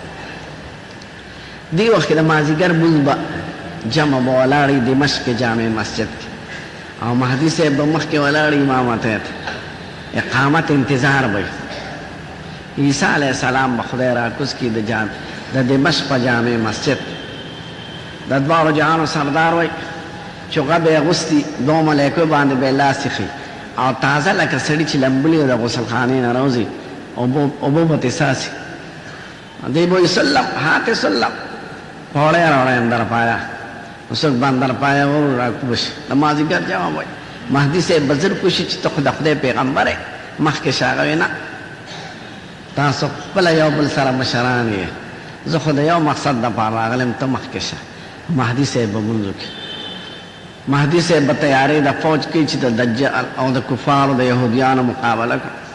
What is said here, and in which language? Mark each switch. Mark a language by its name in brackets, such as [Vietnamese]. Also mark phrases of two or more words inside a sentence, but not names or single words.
[Pashto] دی وخت کې د مازدیګر لمونځ به جمع به ولاړې دمشق کې جامع مسجد کې، او مهدي صاحب به مخکې ولاړې امامتۍ ته اقامت انتظار به عیسی علیه السلام به خدای راکوز کړي د دمشق په جامع مسجد. د دواړو جهانو سردار وایي چوغه به یې اغوستي، 2 ملایکو باندې به یې لاس ایښي او تازه لکه سړي چې لمبلي د غسلخانې نه راوځي اوبه به ترې څاڅي. دی به وایي سلم هاتې سلم پوړی راوړی اندر پایا، نو څوک به اندر پایا ور راکوز شي. د مازدیګر جواب وایي مهدي صاحب به زر کوشي چې ته خو د خدای پیغمبر یې، مخکې شه. هغه وایي نه، تاسو خپله یو بل سره مشران یې، زه خو د یو مقصد دپاره راغلم، ته مخکې شه. مهدي صاحب به لمونځ وکړي. مهدي صاحب به تیارې د فوج کوي چې د دجال او د کفارو د یهودیانو مقابله کړي.